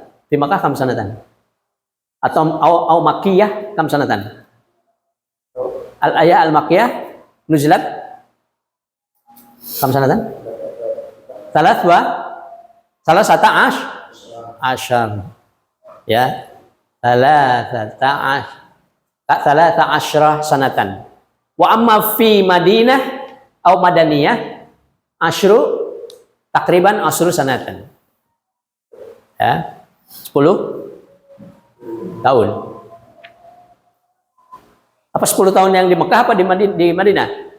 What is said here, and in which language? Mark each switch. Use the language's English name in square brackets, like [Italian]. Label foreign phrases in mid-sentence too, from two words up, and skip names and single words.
[Arabic] في مكة كم سنة? Atau أو مكية كم سنة? الآية المكية نزلت كم سنة? ثلاثة عشر. Ya. ثلاثة ثلاثة عشر سنة. وأما في المدينة atau مدنية عشر تقريبا عشر سنة. [Indonesian] Ya, 10 tahun. Apa 10 tahun yang di Mekah apa di Madinah?